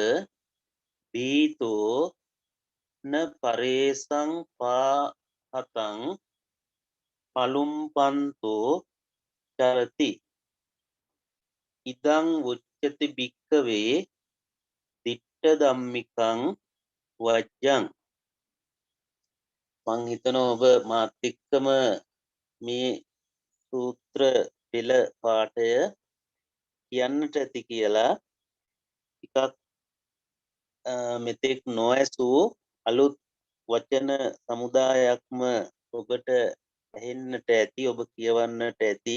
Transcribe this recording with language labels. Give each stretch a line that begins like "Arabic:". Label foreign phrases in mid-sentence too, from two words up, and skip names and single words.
Pali: බීතෝ න පරේසං පාහතං පලුම්පන්තෝ චරති ඉදං උච්චති භික්ඛවේ දිට්ඨ ධම්මිකං වජ්ජං.
Sinhala: මං හිතනවා ඔබ මාත් එක්කම මේ සූත්‍ර පෙළ පාඨය කියන්නට ඇති කියලා. ටිකක් මෙතෙක් නොඇසූ අලුත් වචන සමුදායක්ම ඔබට ඇහෙන්නට ඇති, ඔබ කියවන්නට ඇති.